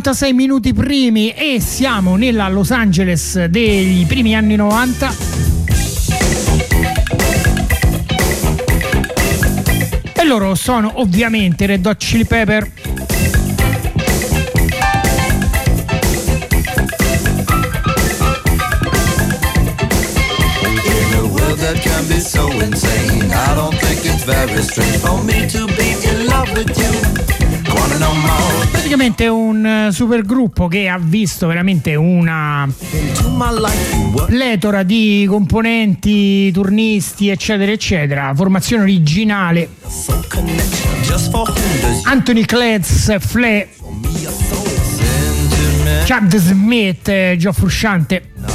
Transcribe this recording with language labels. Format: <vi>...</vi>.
<it>Minuti primi e siamo nella Los Angeles dei primi anni 90. E loro sono ovviamente Red Hot Chili Pepper.</it> <en>In a world that can be so insane, I don't think it's very strange for me to be in love with you.</en> <it>Praticamente un super gruppo che ha visto veramente una pletora di componenti, turnisti, eccetera, eccetera. Formazione originale: Anthony Cletz, Flea, Chad Smith, Joe Frusciante.</it>